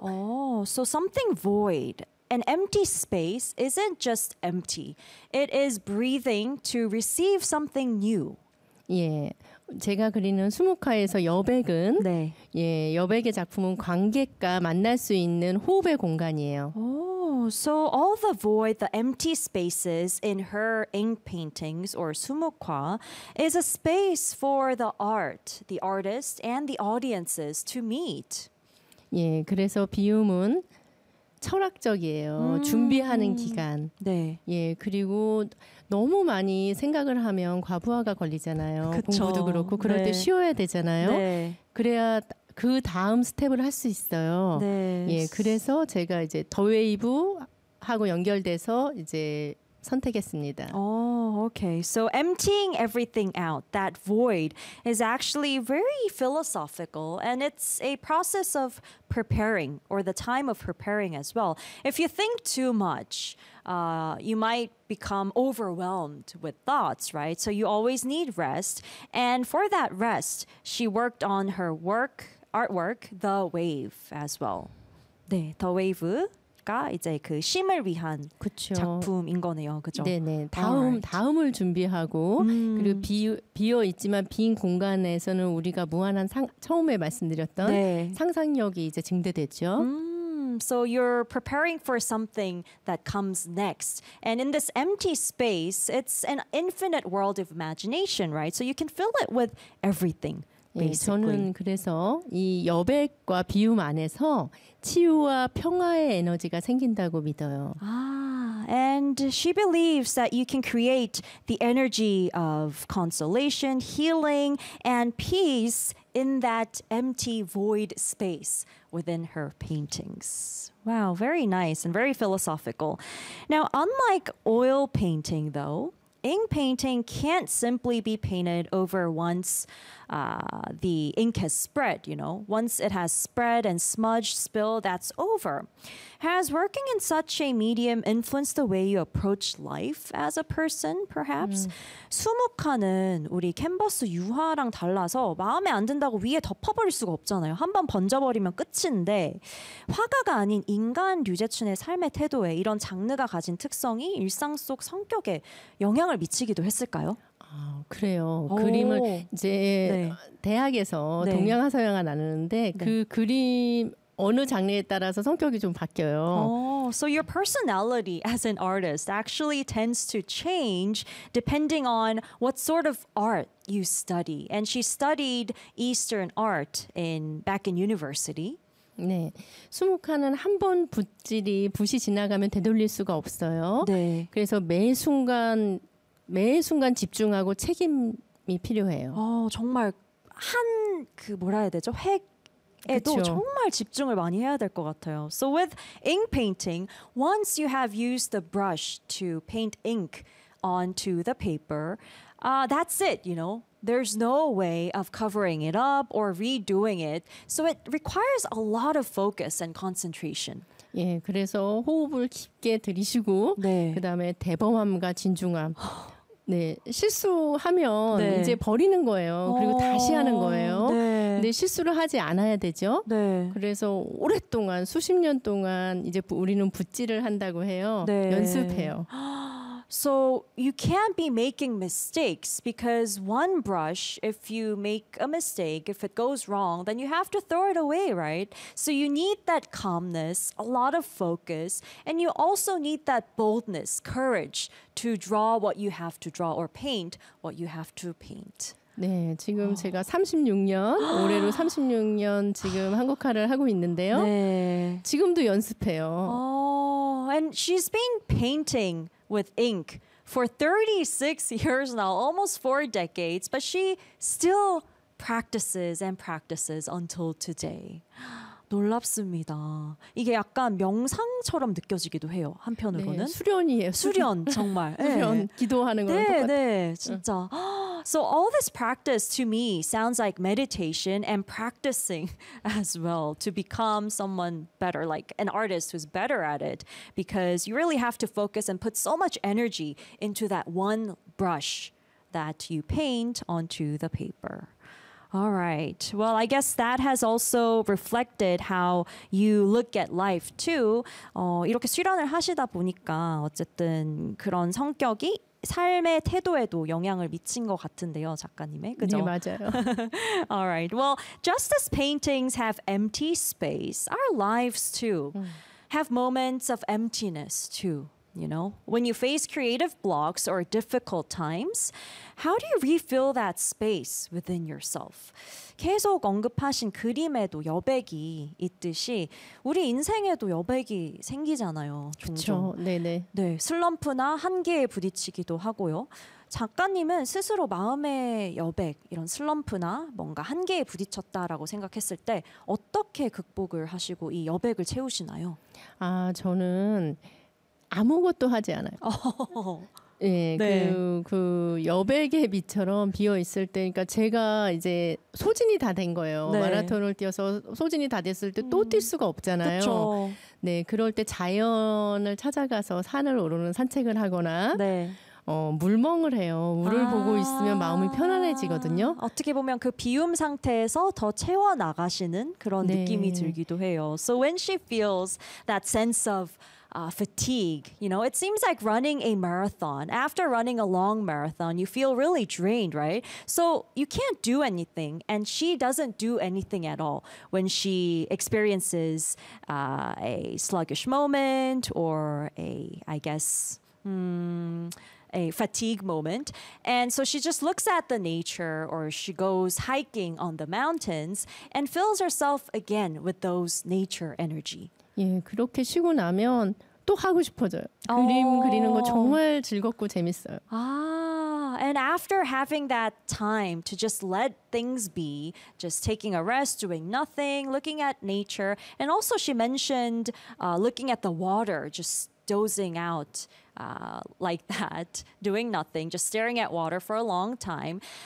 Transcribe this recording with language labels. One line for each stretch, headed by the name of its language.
English: Oh, so something void. An empty space isn't just empty. It is breathing to receive something new.
Korean: 예. 제가 그리는 수묵화에서 여백은 네. 예, 여백의 작품은 관객과 만날 수 있는 호흡의 공간이에요.
English: Oh, so all the void, the empty spaces in her ink paintings or 수묵화 is a space for the art, the artist and the audiences to meet.
Korean: 예, 그래서 비움은 철학적이에요. 준비하는 기간. 네. 예, 그리고 너무 많이 생각을 하면 과부하가 걸리잖아요. 공부도 그렇고 그럴 네. 때 쉬어야 되잖아요. 네. 그래야 그 다음 스텝을 할 수 있어요. 네. 예, 그래서 제가 이제 더 웨이브하고 연결돼서 이제 선택했습니다.
English: Oh, okay. So emptying everything out, that void, is actually very philosophical, and it's a process of preparing, or the time of preparing as well. If you think too much, you might become overwhelmed with thoughts, right? So you always need rest. And for that rest, she worked on her work, artwork, The Wave, as well.
Korean: 네, The Wave. 가 이제 그 심을 위한 그쵸. 작품인 거네요. 그죠? 네, 네. 다음을 준비하고 그리고 비어 있지만 빈 공간에서는 우리가 무한한 처음에 말씀드렸던 네. 상상력이 이제 증대되죠.
English: So you're preparing for something that comes next. And in this empty space, it's an infinite world of imagination, right? So you can fill it with everything. Basically.
Korean: 저는 그래서 이 여백과 비움 안에서 치유와 평화의 에너지가 생긴다고 믿어요.
English: And she believes that you can create the energy of consolation, healing, and peace in that empty void space within her paintings. Wow, very nice and very philosophical. Now, unlike oil painting, though, ink painting can't simply be painted over once the ink has spread, you know. Once it has spread and smudged, spill, that's over. Has working in such a medium influenced the way you approach life as a person, perhaps?
Korean: 수묵화는 우리 캔버스 유화랑 달라서 마음에 안 든다고 위에 덮어버릴 수가 없잖아요. 한번 번져버리면 끝인데 화가가 아닌 인간 류제춘의 삶의 태도에 이런 장르가 가진 특성이 일상 속 성격에 영향을 미치기도 했을까요? 그래요. 그림을 이제 네. 대학에서 네. 동양화 서양화 나누는데 네. 그 그림 어느 장르에 따라서 성격이 좀 바뀌어요.
English: So your personality as an artist actually tends to change depending on what sort of art you study. And she studied Eastern art in back in university.
Korean: 네. 수묵화는 한 번 붓질이 붓이 지나가면 되돌릴 수가 없어요. 네. 그래서 매 순간 집중하고 책임이 필요해요. 정말 한 그 뭐라 해야 되죠? 획에도 그쵸. 정말 집중을 많이 해야 될 것 같아요.
English: So with ink painting, once you have used the brush to paint ink onto the paper, that's it, you know. There's no way of covering it up or redoing it. So it requires a lot of focus and concentration.
Korean: 예, 그래서 호흡을 깊게 들이쉬고 네. 그다음에 대범함과 진중함. 네, 실수하면 네. 이제 버리는 거예요. 그리고 다시 하는 거예요. 네. 근데 실수를 하지 않아야 되죠. 네. 그래서 오랫동안 수십 년 동안 이제 우리는 붓질을 한다고 해요. 네. 연습해요.
English: So you can't be making mistakes because one brush, if you make a mistake, if it goes wrong, then you have to throw it away, right? So you need that calmness, a lot of focus, and you also need that boldness, courage to draw what you have to draw or paint what you have to paint.
Korean: 네, 지금 제가 36년, 올해로 36년 지금 한국화를 하고 있는데요. 네. 지금도 연습해요.
English: And she's been painting with ink for 36 years now, almost 4 decades, but she still practices and practices until today.
Korean: 놀랍습니다. 이게 약간 명상처럼 느껴지기도 해요. 한편으로는. 네, 수련이에요. 수련, 정말. 수련, 네. 기도하는 거랑 네, 똑같아요. 네, 진짜.
English: So all this practice to me sounds like meditation and practicing as well to become someone better, like an artist who's better at it, because you really have to focus and put so much energy into that one brush that you paint onto the paper. All right. Well, I guess that has also reflected how you look at life too.
Korean: 이렇게 수련을 하시다 보니까 어쨌든 그런 성격이 삶의 태도에도 영향을 미친 것 같은데요, 작가님의. 그죠? 네, 맞아요.
English: All right. Well, just as paintings have empty space, our lives too have moments of emptiness too. You know, when you face creative blocks or difficult times, how do you refill that space within yourself?
Korean: 계속 언급하신 그림에도 여백이 있듯이 우리 인생에도 여백이 생기잖아요. 그렇죠. 네네. 네, 슬럼프나 한계에 부딪히기도 하고요. 작가님은 스스로 마음의 여백, 이런 슬럼프나 뭔가 한계에 부딪혔다라고 생각했을 때 어떻게 극복을 하시고 이 여백을 채우시나요? 아, 저는 아무것도 하지 않아요. 예, 네, 네. 그 여백의 밑처럼 비어 있을 때, 그러니까 제가 이제 소진이 다 된 거예요. 네. 마라톤을 뛰어서 소진이 다 됐을 때 또 뛸 수가 없잖아요. 그쵸. 네, 그럴 때 자연을 찾아가서 산을 오르는 산책을 하거나. 네. 물멍을 해요. 물을 보고 있으면 마음이 편안해지거든요. 어떻게 보면 그 비움 상태에서 더 채워 나가시는 그런 네. 느낌이 들기도 해요.
English: So when she feels that sense of fatigue, you know, it seems like running a marathon. After running a long marathon, you feel really drained, right? So you can't do anything, and she doesn't do anything at all when she experiences a sluggish moment or a fatigue moment. And so she just looks at the nature, or she goes hiking on the mountains and fills herself again with those nature energy.
Korean: 예, 그렇게 쉬고 나면 또 하고 싶어져요. 그림 그리는 거 정말 즐겁고 재밌어요.
English: 아, and after having that time to just let things be, just taking a rest, doing nothing, looking at nature, and also she mentioned looking at the water, just dozing out like that, doing nothing, just staring at water for a long time.